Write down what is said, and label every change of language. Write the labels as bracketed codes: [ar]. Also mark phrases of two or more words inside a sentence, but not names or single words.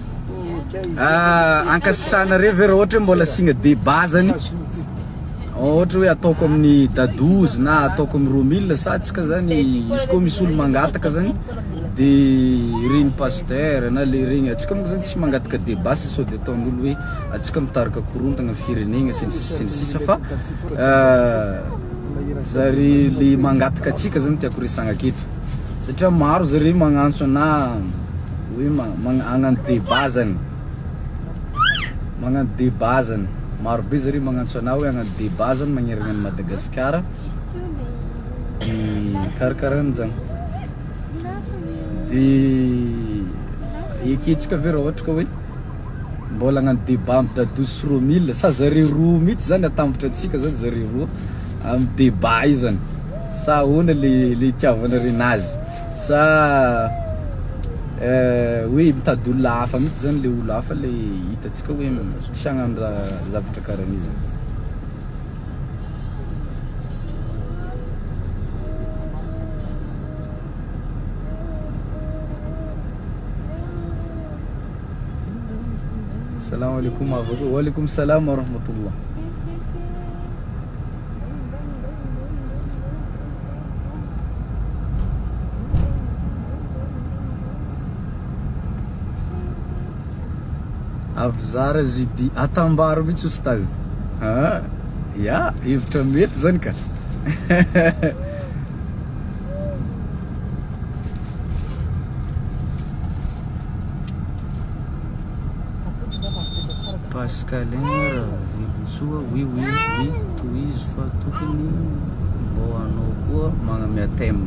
[mg] Ankasitrahanareo ve raha ohatra mbola signa débat zany ohatra hoe ataoko amin'ny dadozy na ataoko amin'ny romille sa antsika zany izy koa misy olo mangataka zany de regny pasteur na le regny antsika moa zany tsy mangataka débat sy sao de ataon'olo hoe antsika mitarika korontagna firenegna sy ny sisa fa zary le mangataka antsika zany tiako resagna aketo. satria maro zare magnantso ana hoe agnano débat zany, magnano débat zany, maro be zare magnantso ana hoe agnano débat zany magnerana any Madagasikara di karakaran'zany. Di eketsika ve raha ohatra ka hoe mbola agnano débat amin'ny Dadou sy Romile, sa zare roa mihitsy zany atambatra antsika zany zare roa amin'ny débat io zany, sa ahoana le itiavana renazy, sa hoe mitady olona hafa mihitsy zany le olo hafa le hitantsika hoe tsy hagnano zavatra karaha izy. [ar] السلام عليكم avoko. وعليكم السلام ورحمة الله. [mg] Avzara zidi atambaro mihitsy ustazy. Ya, hevitra mety zany ka. Pascalin Vilsoa, oui, toizo fa tokony mbô anao koa magnamia thème.